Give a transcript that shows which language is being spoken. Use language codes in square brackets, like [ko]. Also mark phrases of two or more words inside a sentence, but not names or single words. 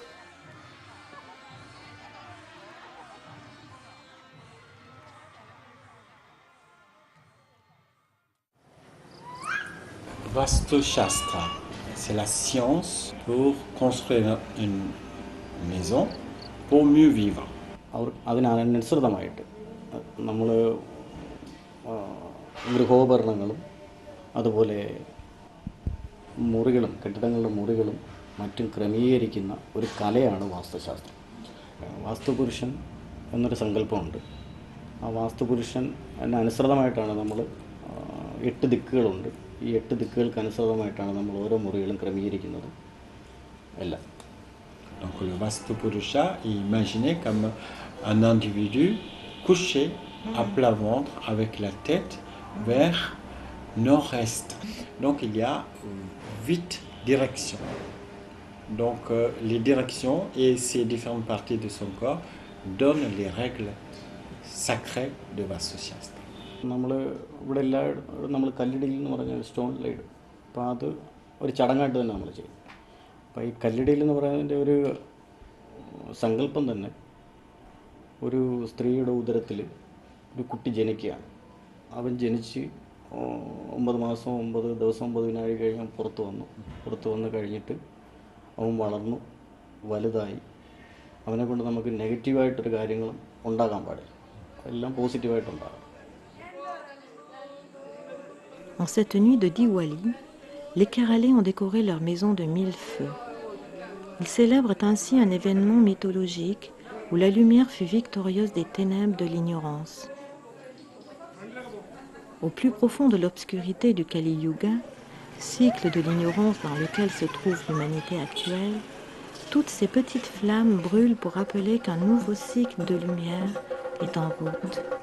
[fr] Vastu Shastra, c'est la science pour construire une maison pour mieux vivre. [ml] അതിനനുസൃതമായിട്ട് നമ്മൾ ഗൃഹോപകരണങ്ങളും അതുപോലെ മുറികളും കെട്ടിടങ്ങളുടെ മുറികളും മറ്റും ക്രമീകരിക്കുന്ന ഒരു കലയാണ് വാസ്തുശാസ്ത്രം. വാസ്തുപുരുഷൻ എന്നൊരു സങ്കല്പമുണ്ട്. ആ വാസ്തുപുരുഷൻ അനുസൃതമായിട്ടാണ് നമ്മൾ 8 ദിക്കുകളുണ്ട്. ഈ 8 ദിക്കുകൾക്ക് അനുസൃതമായിട്ടാണ് നമ്മൾ ഓരോ മുറികളും ക്രമീകരിക്കുന്നത് എല്ലാം. [fr] Donc le Vastu Purusha est imaginé comme un individu couché à plat ventre avec la tête vers nord-est. Donc il y a 8 directions. Donc les directions et ces différentes parties de son corps donnent les règles sacrées de Vastu Shastra. [ml] നമ്മൾ ഇവിടെ നമ്മൾ കല്ലിടയിൽ എന്ന് പറഞ്ഞ [en] stone laid, [ml] അപ്പോൾ അത് ഒരു ചടങ്ങായിട്ട് തന്നെ നമ്മൾ ചെയ്യും. അപ്പോൾ ഈ കല്ലിടയിൽ എന്ന് പറയുന്നതിൻ്റെ ഒരു സങ്കല്പം തന്നെ ഒരു സ്ത്രീയുടെ ഉദരത്തിൽ ഒരു കുട്ടി ജനിക്കുകയാണ്. അവൻ ജനിച്ച് 9 മാസം 9 ദിവസം 9 വിനാഴി കഴിഞ്ഞ് പുറത്ത് വന്ന് കഴിഞ്ഞിട്ട് അവൻ വളർന്നു വലുതായി. അവനെക്കൊണ്ട് നമുക്ക് നെഗറ്റീവായിട്ടൊരു കാര്യങ്ങളും ഉണ്ടാകാൻ പാടില്ല, എല്ലാം പോസിറ്റീവായിട്ടുണ്ടാകും. [fr] En cette nuit de Diwali, les Kéralais ont décoré leur maison de 1000 feux. Ils célèbrent ainsi un événement mythologique où la lumière fut victorieuse des ténèbres de l'ignorance. Au plus profond de l'obscurité du Kali Yuga, cycle de l'ignorance dans lequel se trouve l'humanité actuelle, toutes ces petites flammes brûlent pour rappeler qu'un nouveau cycle de lumière est en route.